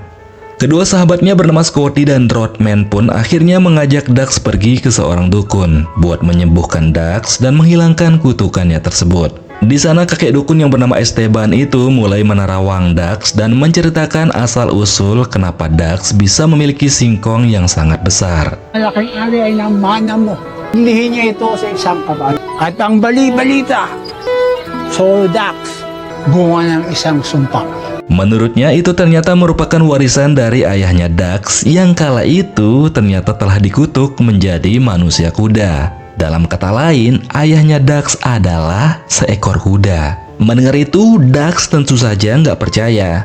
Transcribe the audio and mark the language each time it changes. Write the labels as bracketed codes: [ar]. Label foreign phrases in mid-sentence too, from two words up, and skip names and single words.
[id] Kedua sahabatnya bernama Scotty dan Rodman pun akhirnya mengajak Dax pergi ke seorang dukun buat menyembuhkan Dax dan menghilangkan kutukannya tersebut. Di sana kakek dukun yang bernama Esteban itu mulai menerawang Dax dan menceritakan asal-usul kenapa Dax bisa memiliki singkong yang sangat besar. [tl] Malaking ari ay ng mana mo. Lihin niya ito sa isang kaban. At ang bali-balita, Dax, bunga ng isang sumpa. [id] Menurutnya itu ternyata merupakan warisan dari ayahnya Dax yang kala itu ternyata telah dikutuk menjadi manusia kuda. Dalam kata lain, ayahnya Dax adalah seekor kuda. Mendengar itu, Dax tentu saja nggak percaya.